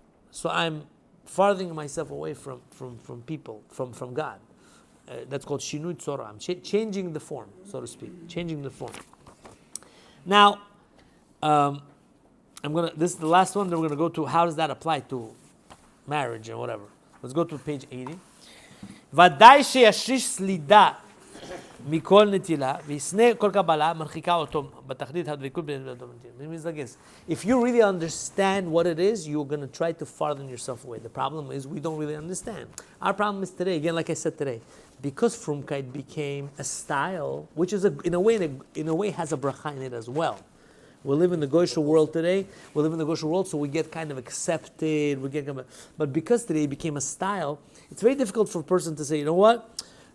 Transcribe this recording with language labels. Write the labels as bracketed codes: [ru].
[en] So I'm farthering myself away from people, from God. That's called shinui tzora. I'm changing the form, so to speak. Changing the form. Now, this is the last one that we're going to go to. How does that apply to marriage and whatever? Let's go to page 80. [he] ודאי שישריש סלידה מכל נטילה, וישנא כל קבלה, מרחיקה אותו בתחתית הדבקות בין אדם לנטילה. [en] If you really understand what it is, you're going to try to farther yourself away. The problem is we don't really understand. Our problem is today, again, like I said today, because Frumkeit became a style, which is in a way has a bracha in it as well. We live in the Goyish world today. We live in the Goyish world, so we get kind of accepted. But because today it became a style, it's very difficult for a person to say, you know what?